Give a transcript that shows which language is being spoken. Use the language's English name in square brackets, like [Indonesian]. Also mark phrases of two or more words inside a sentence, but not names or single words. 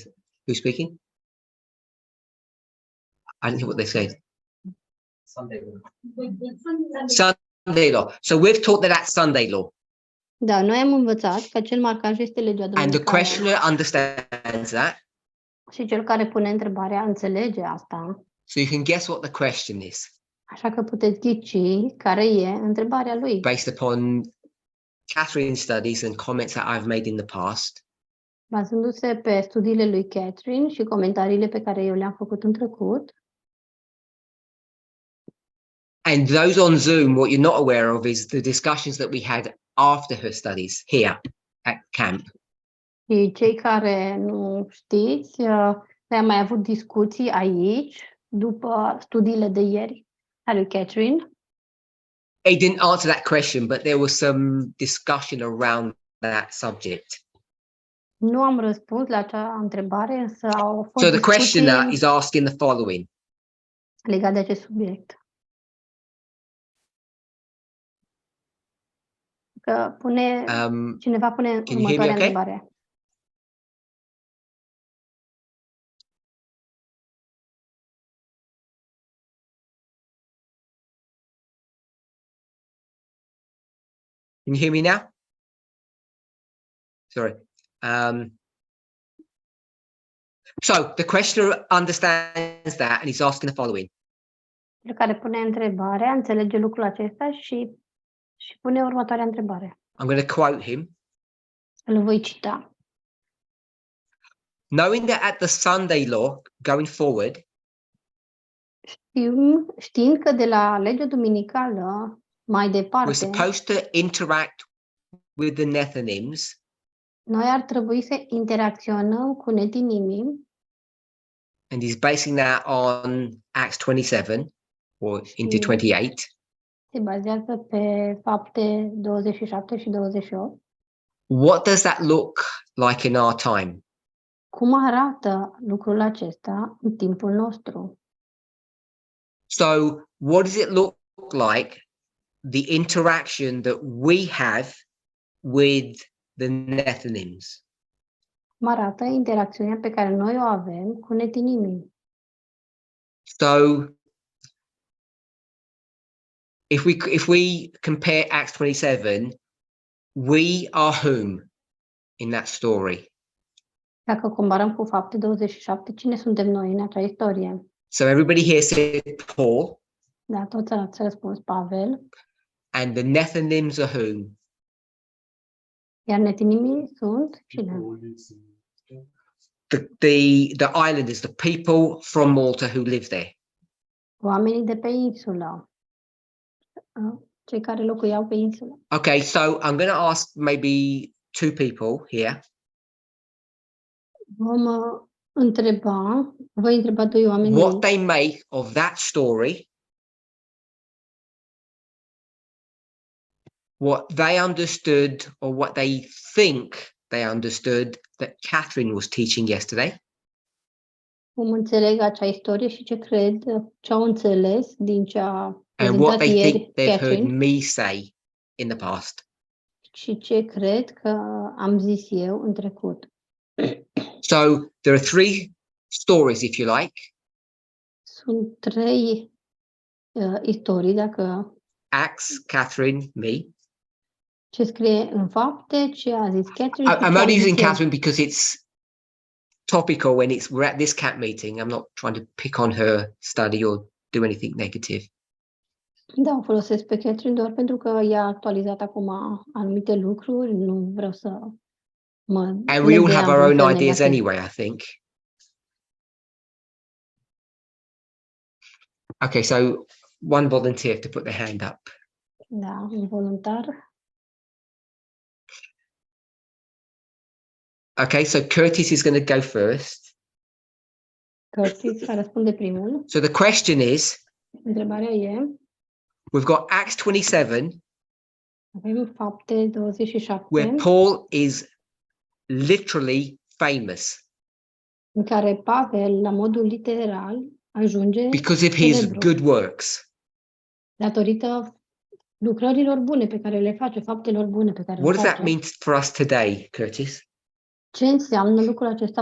[English] Who's speaking? I didn't hear what they said. Sunday law. So we've taught that that's Sunday law. [Romanian] Da, noi am învățat că acel marcaj este legea [English] And the [Romanian] duminicală. [English] questioner understands that. [Romanian] Și cel care pune întrebarea înțelege asta. [English] So you can guess what the question is [Romanian] Așa că puteți ghici care e întrebarea lui. [English] based upon Catherine's studies and comments that I've made in the past. [Romanian] Bazându-se pe studiile lui Catherine și comentariile pe care eu le-am făcut în trecut. [English] And those on Zoom, what you're not aware of is the discussions that we had after her studies here at camp. [Romanian] Și cei care nu știți, Am mai avut discuții aici, după studiile de ieri ale lui Catherine. [English] He didn't answer that question, but there was some discussion around that subject. [Romanian] Nu am răspuns la acea întrebare, însă au fost [English] So the questioner [Romanian] discuții [English] is asking the following. [Romanian] legate de acest subiect. Că cineva pune [English] can you hear me [Romanian] următoarea [English] okay? [Romanian] întrebare. [English] Can you hear me now? Sorry. So the questioner understands that and he's asking the following. [Romanian] Cel care pune întrebarea înțelege lucrul acesta și pune următoarea întrebare. [English] I'm going to quote him. [Romanian] Îl voi cita. [English] Knowing that at the Sunday law going forward, [Romanian] Știind că de la legea duminicală mai [English] we're [Romanian] departe, [English] supposed to interact with the Nethinims, [Romanian] noi ar trebui să interacționăm cu netinimii, [English] and he's basing that on Acts 27 or into 28. [Romanian] se bazează pe Fapte 27 și 28. [English] What does that look like in our time? [Romanian] Cum arată lucrul acesta în timpul nostru? [English] So what does it look like, the interaction that we have with the Nethinims? [Romanian] Cum arată interacțiunea pe care noi o avem cu netinimii? [English] So if we compare Acts 27, we are whom in that story? [Romanian] Dacă comparăm cu Fapte 27, cine suntem noi în acea istorie? [English] So everybody here said Paul, [Romanian] Da, toți ați răspuns Pavel, [English] and the Nethinims are whom? [Romanian] iar netinimii sunt cine? [English] The islanders, the people from Malta who live there. [Romanian] Oamenii de pe insulă. Cei care locuiau pe insulă. [English] Okay, so I'm going to ask maybe two people here. [Romanian] Voi întreba doi oameni [English] What they make of that story, what they understood or what they think they understood that Catherine was teaching yesterday. [Romanian] cum înțeleg acea istorie și ce au înțeles din ce a [English] And what [Romanian] prezentat [English] they [Romanian] ieri [English] think they've heard Catherine me say in the past. [Romanian] și ce cred că am zis eu în trecut. [English] So there are three stories, if you like. [Romanian] Sunt trei istorii, dacă [English] Acts, Catherine, me. [Romanian] ce scrie în Fapte, ce a zis Catherine. și [English] I'm [Romanian] ce am [English] only [Romanian] zis [English] using [Romanian] eu. [English] Catherine because it's topical when we're at this CAT meeting. I'm not trying to pick on her study or do anything negative. [Romanian] Da, o folosesc pe Catherine doar pentru că ea a actualizat acum anumite lucruri, nu vreau să mă... [English] And we all have our own [Romanian] legăm [English] ideas [Romanian] negativ. [English] anyway, I think. Okay, so one volunteer to put their hand up. [Romanian] Da, un voluntar. [English] Okay, so Curtis is going to go first. [Romanian] Curtis va răspunde primul. [English] So the question is, [Romanian] Întrebarea e, [English] we've got Acts 27, [Romanian] avem Fapte 27, [English] where Paul is literally famous [Romanian] în care Pavel, la modul literal, ajunge [English] because of his [Romanian] celebru, [English] good works. [Romanian] datorită lucrărilor bune pe care le face, faptelor bune pe care [English] What [Romanian] le [English] does that [Romanian] face. [English] mean for us today, Curtis? [Romanian] Ce înseamnă lucrul acesta